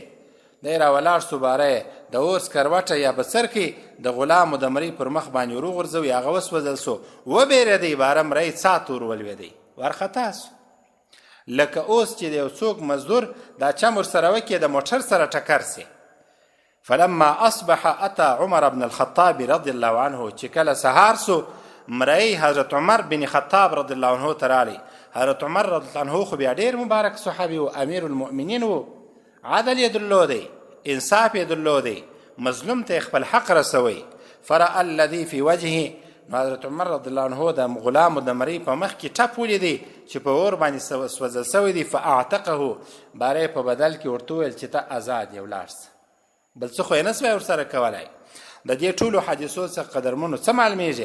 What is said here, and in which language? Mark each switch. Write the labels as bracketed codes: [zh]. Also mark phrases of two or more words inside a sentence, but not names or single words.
[ps] دی راولاړ سو، باره د اوس کروټه یا بسر کې د غلامو د مرۍ پر مخ باندې ور وغورځوي، هغه وسوځل سو، وبېرېدی، باره مرۍ څات ور ولوېدی، وارخطا سو. لکه اوس چې د یو څوک مزدور دا چم ورسره وکړي د موټر سره ټکر سي. [ar] فلما اصبح اتى عمر بن الخطاب رضی الله عنه، [ps] چې کله سهار سو مرئی حضرت عمر بن خطاب [ar] رضی الله عنه [ps] ته راغلی. حضرت عمر [ar] رضی الله عنه [ps] خو بیا ډېر مبارک صحابي و، امیر المؤمنین و، عدل یې درلودی، انصاف یې درلودی، مظلوم ته خپل حق رسوي. [ar] فرأى الذي في وجهه، [ps] حضرت عمر [ar] رضی الله عنه [ps] د غلامو د مرۍ په مخ کې ټپ ولیدی چې په اور باندې سوځل سوی دی. فاعتقه، باره په بدل کې ورته وویل چې ته آزاد یې، ولاړ سه، بل څه خو یې نه سوی ورسره کولی. د دې ټولو حدیثو څخه قدرمنو څه معلومیږي؟